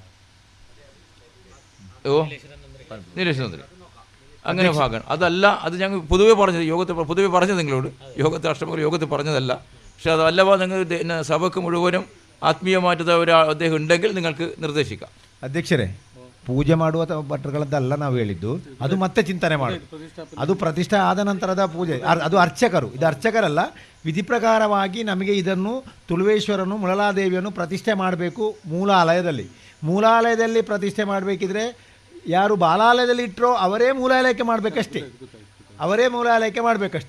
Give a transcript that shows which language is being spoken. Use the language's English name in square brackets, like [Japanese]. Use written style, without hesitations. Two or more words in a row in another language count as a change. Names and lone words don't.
[Malayalam] നീലേശ്വരതന്ത്രി അങ്ങനെ ഭാഗമാണ്. അതല്ല, അത് ഞങ്ങൾ പൊതുവെ പറഞ്ഞത് നിങ്ങളോട് യോഗത്തെ അഷ്ടമങ്ങൾ യോഗത്തിൽ പറഞ്ഞതല്ല. പക്ഷെ അതല്ലവാ നിങ്ങൾ സഭയ്ക്ക് മുഴുവനും ആത്മീയമായിട്ട് അദ്ദേഹം ഉണ്ടെങ്കിൽ നിങ്ങൾക്ക് നിർദ്ദേശിക്കാം. [Kannada] ಅಧ್ಯಕ್ಷರೇ, ಪೂಜೆ ಮಾಡುವ ಭಟ್ರುಗಳದ್ದಲ್ಲ ನಾವು ಹೇಳಿದ್ದು, ಅದು ಮತ್ತೆ ಚಿಂತನೆ ಮಾಡೋದು. ಅದು ಪ್ರತಿಷ್ಠೆ ಆದ ನಂತರದ ಪೂಜೆ, ಅದು ಅರ್ಚಕರು. ಇದು ಅರ್ಚಕರಲ್ಲ. ವಿಧಿ ಪ್ರಕಾರವಾಗಿ ನಮಗೆ ಇದನ್ನು ತುಳುವೇಶ್ವರನು ಮುಳಲಾದೇವಿಯನ್ನು ಪ್ರತಿಷ್ಠೆ ಮಾಡಬೇಕು ಮೂಲಾಲಯದಲ್ಲಿ ಪ್ರತಿಷ್ಠೆ ಮಾಡಬೇಕಿದ್ರೆ ಯಾರು ಬಾಲಾಲಯದಲ್ಲಿ ಇಟ್ಟರೋ ಅವರೇ ಮೂಲಾಲಯಕ್ಕೆ ಮಾಡಬೇಕಷ್ಟೇ.